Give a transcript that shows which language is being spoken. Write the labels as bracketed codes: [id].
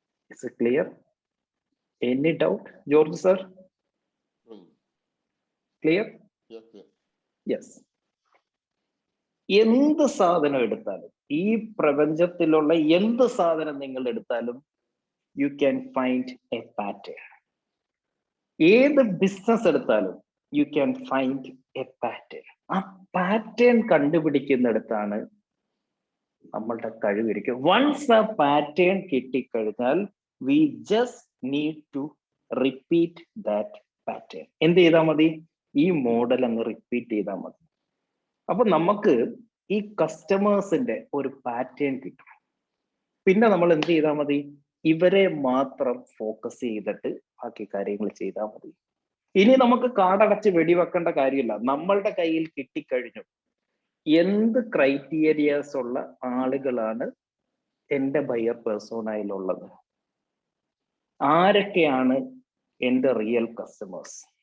[en] Is it clear? Any doubt, George sir? Clear? Yes. [ml] എന്ത് സാധനം എടുത്താലും, ഈ പ്രപഞ്ചത്തിലുള്ള എന്ത് സാധനം നിങ്ങൾ എടുത്താലും [en] you can find a pattern. [ml] ഏത് ബിസിനസ് എടുത്താലും [en] you can find a pattern. [ml] ആ പാറ്റേൺ കണ്ടുപിടിക്കുന്നിടത്താണ് നമ്മളുടെ കഴിവിരിക്കും. [en] once [ml] ആ പാറ്റേൺ കിട്ടിക്കഴിഞ്ഞാൽ [en] we just need to repeat that pattern. [ml] എന്ത് ചെയ്താൽ മതി? ഈ മോഡൽ അങ്ങ് റിപ്പീറ്റ് ചെയ്താൽ മതി. അപ്പൊ നമുക്ക് ഈ കസ്റ്റമേഴ്സിന്റെ ഒരു പാറ്റേൺ കിട്ടും. പിന്നെ നമ്മൾ എന്ത് ചെയ്താൽ മതി? ഇവരെ മാത്രം ഫോക്കസ് ചെയ്തിട്ട് ബാക്കി കാര്യങ്ങൾ ചെയ്താൽ മതി. ഇനി നമുക്ക് കാടടച്ച് വെടിവെക്കേണ്ട കാര്യമില്ല. നമ്മളുടെ കയ്യിൽ കിട്ടിക്കഴിഞ്ഞു എന്ത് ക്രൈറ്റീരിയാസ് ഉള്ള ആളുകളാണ് എൻ്റെ ബയർ പേഴ്സോണയിലുള്ളത്, ആരൊക്കെയാണ് എൻ്റെ റിയൽ കസ്റ്റമേഴ്സ്.